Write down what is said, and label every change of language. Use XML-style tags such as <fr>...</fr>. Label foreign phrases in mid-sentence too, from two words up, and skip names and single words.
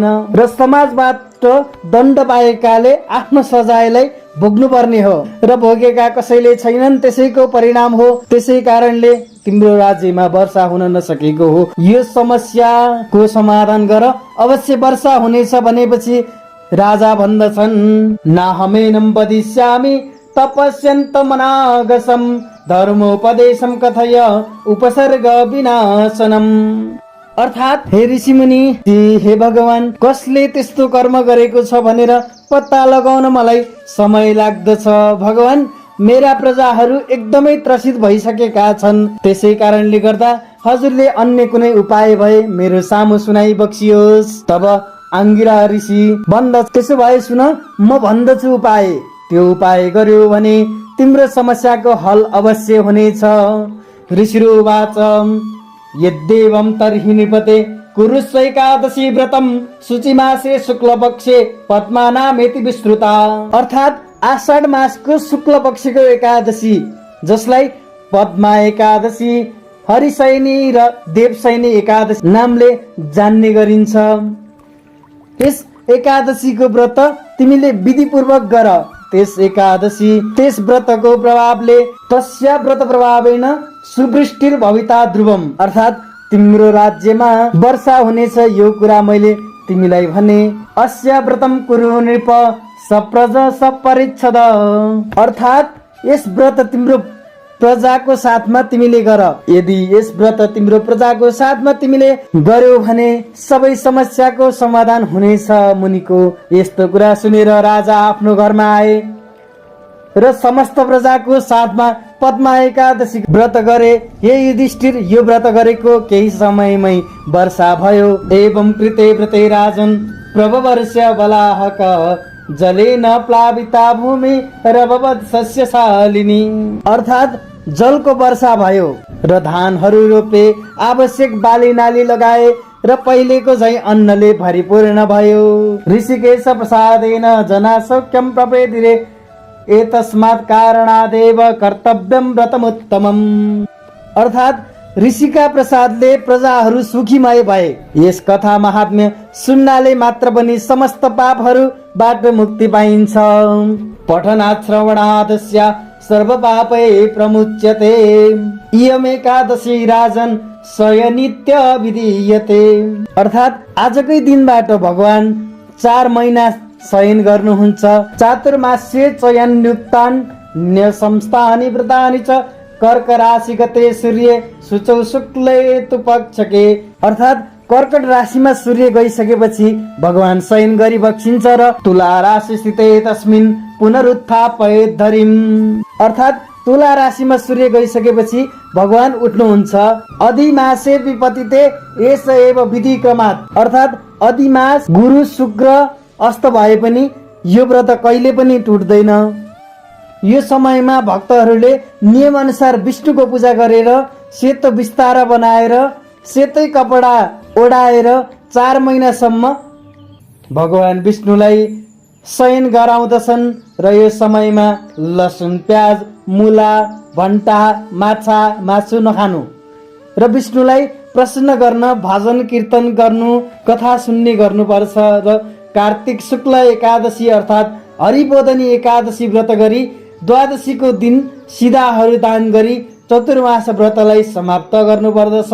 <ne>र समाजबाट दण्ड पाएकाले आफ्नो सजायलाई भोग्नु पर्ने हो र भोगेका कसैले छैनन्, त्यसैको परिणाम हो। त्यसै कारणले तिम्रो राज्यमा वर्षा हुन नसकेको हो। यो समस्याको समाधान गर, अवश्य वर्षा हुनेछ। भनेपछि राजा भन्दछन्,</ne> <sa>नाहमेनं वदिष्यामि तपस्यन्तमनागसं धर्मोपदेशं कथय उपसर्ग विनाशनम्।</sa> <ne>अर्थात् हे ऋषि मुनि, हे भगवान, कसले त्यस्तो कर्म गरेको छ भनेर पत्ता लगाउन मलाई समय लाग्दछ। भगवान, मेरा प्रजाहरू एकदमै त्रसित भइसकेका छन्। त्यसै कारणले गर्दा हजुरले अन्य कुनै उपाय भए मेरो सामु सुनाइ बक्सियोस्। तब अंगिरा ऋषि भन्दछ, त्यसो भए सुन, म भन्दछु उपाय। त्यो उपाय गर्यो भने तिम्रो समस्याको हल अवश्य हुनेछ।</ne> <sa>ऋषिरुवाच, यद्देवं तर्हि नृपते कुरुस्व एकादशी व्रतम शुचिमासे शुक्लपक्षे पद्मानामेति विस्तृता।</sa> <ne>अर्थात् आषाढ मासको शुक्ल पक्षको एकादशी, जसलाई पद्मा एकादशी, हरिशयनी र देवशयनी एकादशी नामले जान्ने गरिन्छ। यस एकादशीको व्रत तिमीले विधिपूर्वक गर। त्यस एकादशी त्यस व्रतको प्रभावले</ne> <sa>तस्या व्रत प्रभावेन सुवृष्टिर भविता ध्रुवम।</sa> <ne>अर्थात् तिम्रो राज्यमा वर्षा हुनेछ, यो कुरा मैले तिमीलाई भने।</ne> <sa>अस्य व्रतम कुरु नृप सप्रज सपरिच्छद।</sa> <ne>अर्थात् यस व्रत तिम्रो प्रजाको साथमा तिमीले गर। यदि यस व्रत तिम्रो प्रजाको साथमा तिमीले गर्यौ भने सबै समस्याको समाधान हुनेछ। मुनिको यस्तो कुरा सुनेर राजा आफ्नो घरमा आए र समस्त प्रजाको साथमा पद्मा एकादशी व्रत गरे। हे युधिष्ठिर, यो व्रत गरेको केही समयमै वर्षा भयो।</ne> <sa>एवं कृते व्रते राजन प्रभवर्ष्य बलाहक जलेन प्लाविता भूमि रभवत् सस्यशालिनी।</sa> <ne>अर्थात् जलको वर्षा भयो र धानहरू रोपे, आवश्यक बाली नाली लगाए र पहिलेको झै अन्नले भरिपूर्ण भयो।</ne> <sa>ऋषिकेश प्रसादेन जना सौख्यम प्रपेदिरे एतस्मात् कारणादेव कर्तव्यम व्रतमुत्तमम्।</sa> <ne>अर्थात् ऋषिका प्रसादले प्रजाहरू सुखीमय भए। यस कथा महात्म्य सुन्नाले मात्र पनि समस्त पापहरूबाट मुक्ति पाइन्छ।</ne> <sa>पठनात् श्रवणादस्य सर्व पापै प्रमुच्यते। इयम एकादशी राजन शयनित्य विधीयते।</sa> <ne>अर्थात् आजकै दिनबाट भगवान 4 महिना शयन गर्नुहुन्छ।</ne> <sa>चातुर्मास्ये चयनयुक्तान् न्यसंस्थानि व्रतानि च कर्क राशि गते सूर्य सुचौ शुक्ले तु पक्षके।</sa> <ne>अर्थात् कर्कट राशिमा सूर्य गइसकेपछि भगवान शयन गरी बक्सिन्छ र</ne> <sa>तुला राशि स्थिते तस्मिन् पुनरुत्थापयेत् धरिम्।</sa> <ne>अर्थात् तुला राशिमा सूर्य गइसकेपछि भगवान उठ्नुहुन्छ।</ne> <sa>अधिमासे विपतिते एष एव विधि क्रमात्।</sa> <ne>अर्थात् अधिमास गुरु शुक्र अस्त भए पनि यो व्रत कहिले पनि टुट्दैन। यो समयमा भक्तहरूले नियम अनुसार विष्णुको पूजा गरेर सेतो बिस्तारा बनाएर सेतै कपडा ओढाएर 4 महिनासम्म भगवान विष्णुलाई शयन गराउँदछन् र यो समयमा लसुन प्याज मुला भन्टा माछा मासु नखानु र विष्णुलाई प्रसन्न गर्न भजन कीर्तन गर्नु कथा सुन्ने गर्नुपर्छ र कार्तिक शुक्ल एकादशी अर्थात् हरिबोधनी एकादशी व्रत गरी द्वादशीको दिन सिधाहरू दान गरी चतुर्मास व्रतलाई समाप्त गर्नुपर्दछ।</ne>